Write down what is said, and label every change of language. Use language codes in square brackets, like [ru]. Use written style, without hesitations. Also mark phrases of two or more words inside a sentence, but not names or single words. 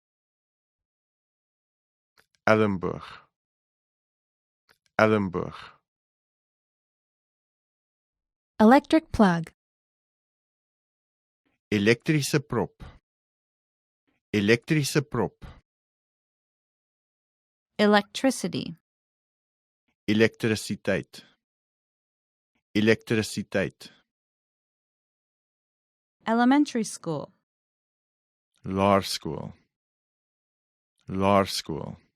[af] Elleboog. Elleboog. [en] Electric plug. [af] Elektrische prop. Elektrische prop. [en] Electricity. [af] Elektrisiteit. Elektrisiteit. [en] Elementary school. [af] Laerskool. Laerskool.